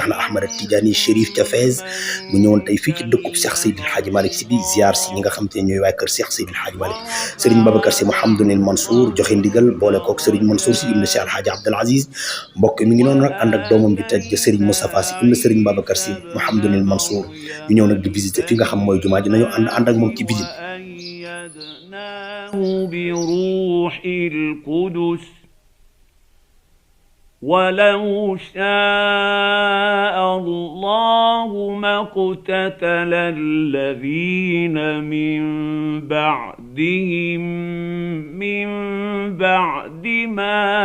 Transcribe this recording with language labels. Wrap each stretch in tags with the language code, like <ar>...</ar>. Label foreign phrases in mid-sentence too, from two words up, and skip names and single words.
<wo>na Ahmad Tidiane Chérif ca Fès mu ñëwoon tey fii ci dëkkub Cheikh Seydil Hadji Malick Sy bi ziar si ñi nga xamante ne ñooy waa kër Cheikh Seydil Hadji Malick Serigne Babacar Sy Mouhamadoul Mansour joxe ndigal boole kook Serigne Mansour Sy ibn Cheikh Alhaji Abdoul Aziz mbokk mi ngi noonu nag ànd ak doomam bi tedd Serigne Moustapha Sy ibn Serigne Babacar Sy Mouhamadoul Mansour ñu ñëw nag di visiter fi nga xam mooy jumaa ji nañu ànd ak moom ci visite.</wo> <ar>بروح القدس ولو شاء الله ما اقتتل الذين من بعدهم من بعد ما</ar>